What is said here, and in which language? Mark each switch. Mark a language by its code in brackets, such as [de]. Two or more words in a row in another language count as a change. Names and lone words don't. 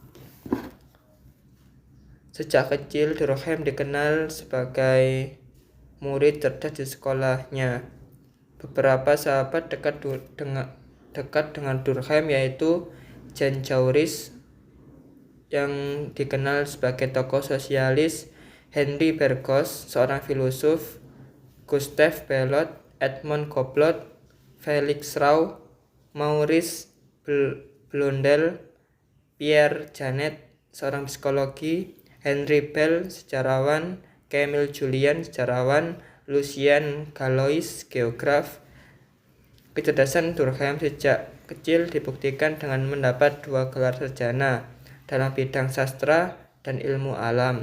[id] Sejak kecil Durkheim dikenal sebagai murid cerdas di sekolahnya. Beberapa sahabat dekat dengan Durkheim yaitu Jean Jaurès yang dikenal sebagai tokoh sosialis, Henri Bergson, seorang filosof, Gustave Bellot, Edmond Goblot, Felix Rau, Maurice Blondel, Pierre Janet, seorang psikologi, Henri Bell, sejarawan, Camille Julien, sejarawan, Lucien Gallois, geograf. Kecerdasan Durkheim sejak kecil dibuktikan dengan mendapat 2 gelar sarjana dalam bidang sastra dan ilmu alam.